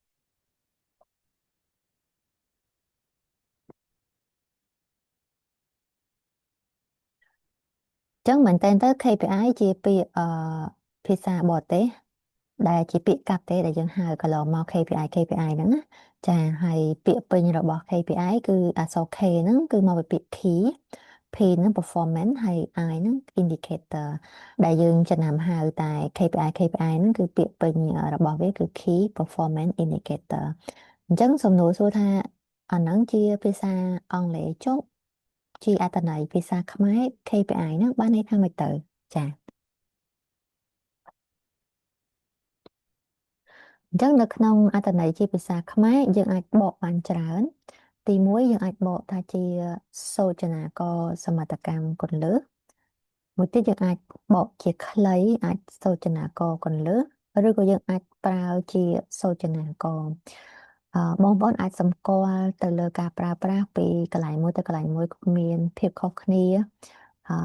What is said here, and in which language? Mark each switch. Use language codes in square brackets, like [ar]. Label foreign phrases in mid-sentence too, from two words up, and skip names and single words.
[km] អញ្ចឹងមែនតើទៅ KPI ជាពាក្យភាសាបរទេសដែលជាពាក្យកាត់ទេដែលយើងហៅកន្លងមក KPI ហ្នឹងណាចាហើយពាក្យពេញរបស់ KPI គឺអក្សរ K ហ្នឹងគឺមកពីពាក្យ key P ហ្នឹង performance ហើយ I ហ្នឹង indicator ដែលយើងចំណាំហៅតែ KPI ហ្នឹងគឺពាក្យពេញរបស់វាគឺ [en] key performance indicator [km] អញ្ចឹងសំណួរសួរថាអាហ្នឹងជាភាសាអង់គ្លេសចុះជាអត្ថន័យភាសាខ្មែរ KPI ហ្នឹងបានន័យថាម៉េចទៅចា៎ អញ្ចឹងនៅក្នុងអត្ថន័យជាភាសាខ្មែរយើងអាចបកបានច្រើនទីមួយយើងអាចបកថាជាសូចនាករសមត្ថកម្មគន្លឹះមួយទៀតយើងអាចបកជាខ្លីអាចសូចនាករគន្លឹះឬក៏យើងអាចប្រើជាសូចនាករបងប្អូនអាចសម្គាល់ទៅលើការប្រើប្រាស់ពីកន្លែងមួយទៅកន្លែងមួយមានភាពខុសគ្នាអឺ